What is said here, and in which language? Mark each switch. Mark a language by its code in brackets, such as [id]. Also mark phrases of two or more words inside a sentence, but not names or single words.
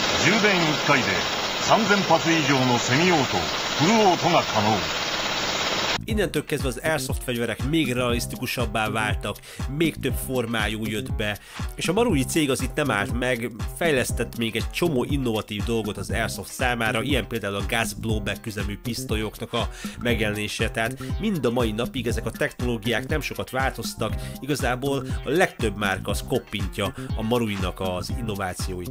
[ja] 3000発以上のセミオート、フルオートが可能。 [hu] Innentől kezdve az Airsoft fegyverek még realisztikusabbá váltak, még több formájú jött be, és a Marui cég az itt nem állt meg, fejlesztett még egy csomó innovatív dolgot az Airsoft számára, ilyen például a [en] gas blowback [hu] üzemű pisztolyoknak a megjelenése, tehát mind a mai napig ezek a technológiák nem sokat változtak, igazából a legtöbb márka az koppintja a Maruinak az innovációit.